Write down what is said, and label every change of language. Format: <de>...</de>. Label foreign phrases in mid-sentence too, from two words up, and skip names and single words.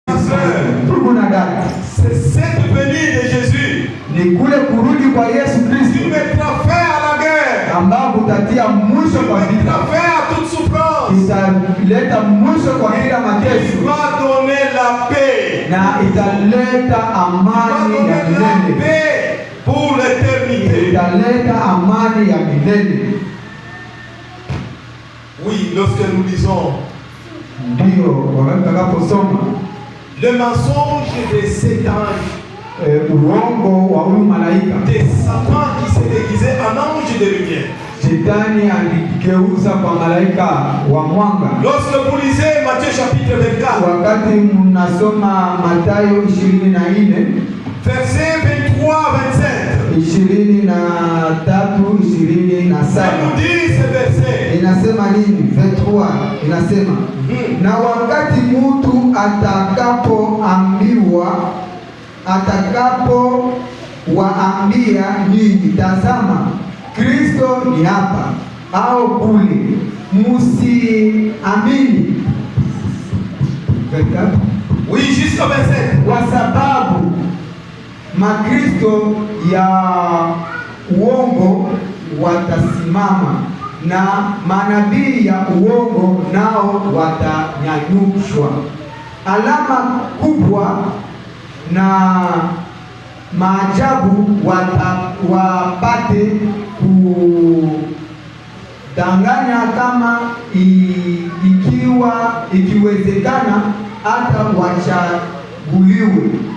<fr>c'est cette venue de Jésus</fr> <sw>ni kule kurudi kwa Yesu Kristo</sw> <fr>qui mettra fin à la guerre,</fr> <sw>ambapo utatia mwisho kwa</sw> <fr>qui</fr> <sw>vita,</sw> <fr>mettra fin à toute souffrance,</fr> <sw>italeta mwisho kwa kila</sw> <fr>qui</fr> <sw>mateso</sw> <fr>va donner la paix,</fr> <sw>na italeta amani ya milele,</sw> <fr>paix pour l'éternité.</fr> <sw>italeta amani ya milele.</sw> <fr>Oui, lorsque nous lisons</fr> <sw>Ndio wakati tutakaposoma</sw> <fr>le mensonge de Satan,</fr> <sw>uongo wa huyu malaika,</sw> <fr>de Satan qui s'est déguisé en ange de lumière.</fr> <sw>Shetani aligeuza kwa malaika wa mwanga.</sw> <fr>Lorsque vous lisez Matthieu chapitre 24,</fr> <sw>Wakati mnasoma Mathayo 24</sw> <fr>verset 23-25,</fr> <sw>23-27,</sw> <fr>ça nous dit ce verset.</fr> <sw>inasema nini? 23 inasema na wakati mtu atakapowaambia ninyi, tazama Kristo ni hapa au kule, msiamini.</sw> <fr>Oui, jusqu'au 27.</fr> <sw>Kwa sababu makristo ya uongo watasimama na manabii ya uongo nao watanyanyushwa. Alama kubwa na maajabu wapate kudanganya, kama ikiwezekana hata wachaguliwe.</sw>